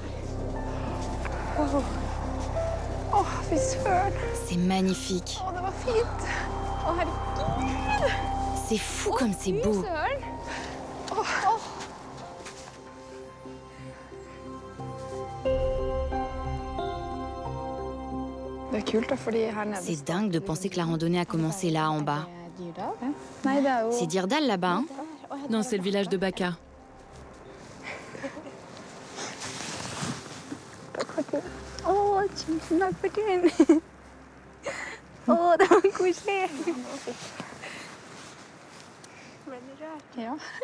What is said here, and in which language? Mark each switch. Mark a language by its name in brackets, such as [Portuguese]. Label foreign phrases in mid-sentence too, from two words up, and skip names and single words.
[Norwegian] Fy søren. [French] C'est magnifique. [Norwegian] Det var fint. Herregud. [French] C'est fou comme c'est beau. C'est dingue de penser que la randonnée a commencé là, en bas. C'est Dirdal là-bas, hein? Non, c'est le village de Baka. [Norwegian] Tusen takk for turen. Det var koselig. Ble du rørt? Ja.